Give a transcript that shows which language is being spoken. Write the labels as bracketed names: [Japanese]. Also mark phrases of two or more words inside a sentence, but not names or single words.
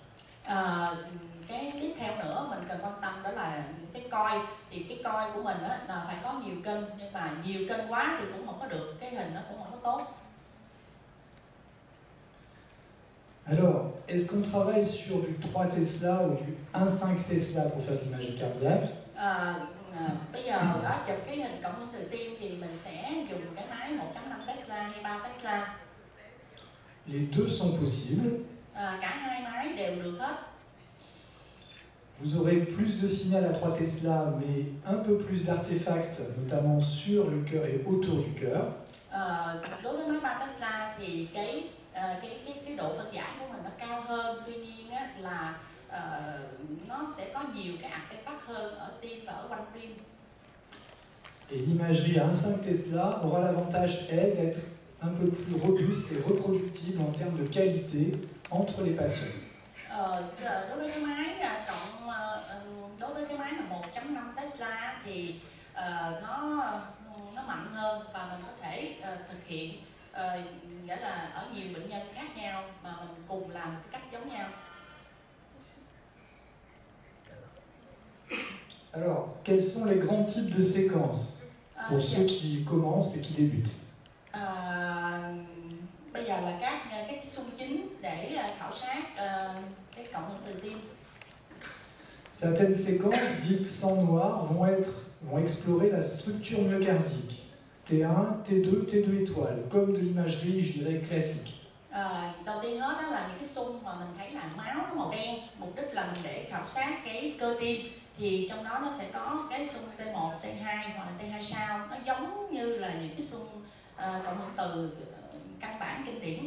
[Vietnamese] Cái tiếp theo nữa mình cần quan tâm đó là cái coi. Thì cái coi của mình là phải có nhiều kênh, nhưng mà nhiều kênh quá thì cũng không có được, cái hình nó cũng không có tốt. [French] Alors, est-ce qu'on travaille sur du 3 Tesla ou du 1,5 Tesla pour faire de l'image cardiaque? [Vietnamese] Bây giờ chụp cái hình cộng hưởng từ tim thì mình sẽ dùng cái máy 1.5 Tesla hay 3 Tesla. [French] Les deux sont possibles. [Vietnamese] Cả hai máy đều được hết. [French] Vous aurez plus de signal à 3 Tesla, mais un peu plus d'artefacts, notamment sur le cœur et autour du cœur. [Vietnamese] Đối với máy 3 Tesla thì cái độ phân giải của mình nó cao hơn, tuy nhiên là nó sẽ có nhiều cái artefact hơn ở tim và ở quanh tim. [French] Et l'imagerie à 1,5 Tesla aura l'avantage, elle, d'être un peu plus robuste et reproductible en termes de qualité entre les patients. [Vietnamese] Đối với cái máy đối với cái máy là 1.5 Tesla thì nó mạnh hơn và mình có thể thực hiện nghĩa là ở nhiều bệnh nhân khác nhau mà mình cùng làm một cái cách giống nhau. [French] Alors, quels sont les grands types de séquences pour ceux qui commencent et qui débutent? [Vietnamese] Bây giờ là các xung chính để khảo sát cái cộng hưởng từ tim. [French] Certaines séquences dites sans noir vont explorer la structure myocardique. T1, T2, T2 étoiles, comme de l'imagerie, je dirais, classique. [Vietnamese] Đầu tiên hết đó là những cái xung mà mình thấy là máu nó màu đen, mục đích là mình để khảo sát cái cơ tim. Thì trong đó nó sẽ có cái xung T1, T2 hoặc là T2 sao, nó giống như là những cái xung cộng hưởng từ căn bản kinh điển.